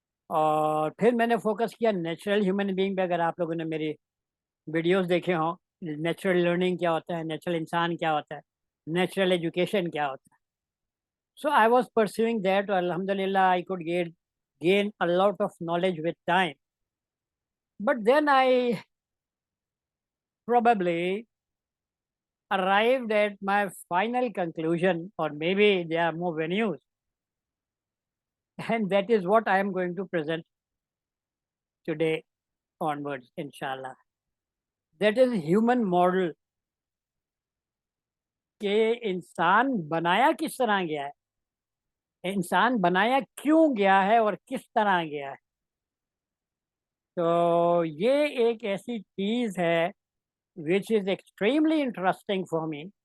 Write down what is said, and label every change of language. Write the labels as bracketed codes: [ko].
[ur] اور پھر میں نے فوکس کیا نیچرل ہیومن بینگ پہ. اگر آپ لوگوں نے میری ویڈیوز دیکھے ہوں، نیچرل لرننگ کیا ہوتا ہے، نیچرل انسان کیا ہوتا ہے، نیچرل ایجوکیشن کیا ہوتا ہے. [en] So I was perceiving that, اور الحمد للہ I could gain a lot of knowledge with time. But then I probably arrived at my final conclusion, or maybe there are more venues, and that is what I am going to present today onwards, inshallah. That is human model. [ur] کہ انسان بنایا کس طرح گیا ہے، انسان بنایا کیوں گیا ہے اور کس طرح گیا ہے. تو یہ ایک ایسی چیز ہے [en] which is extremely interesting for me.